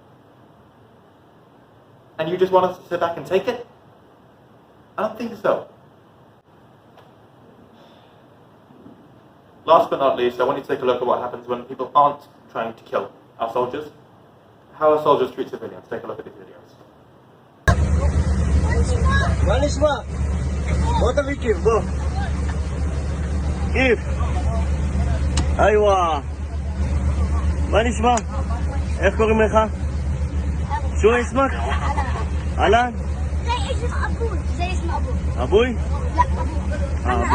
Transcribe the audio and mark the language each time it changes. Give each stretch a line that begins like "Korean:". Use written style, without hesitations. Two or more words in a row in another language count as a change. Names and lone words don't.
English: And you just want us to sit back and take it? I don't think so. Last but not least, I want you to take a look at what happens when people aren't trying to kill our soldiers. How our soldiers treat civilians. Take a look at these videos.
Hebrew: מה נשמע? בוא תביא כיף, בוא. כיף. איווה. מה נשמע? איך קוראים לך?
Arabic: شو اسمك? אלן?
Hebrew: זה اسم אבוי. זה اسم אבוי. אבוי?
Arabic: لا أبوي.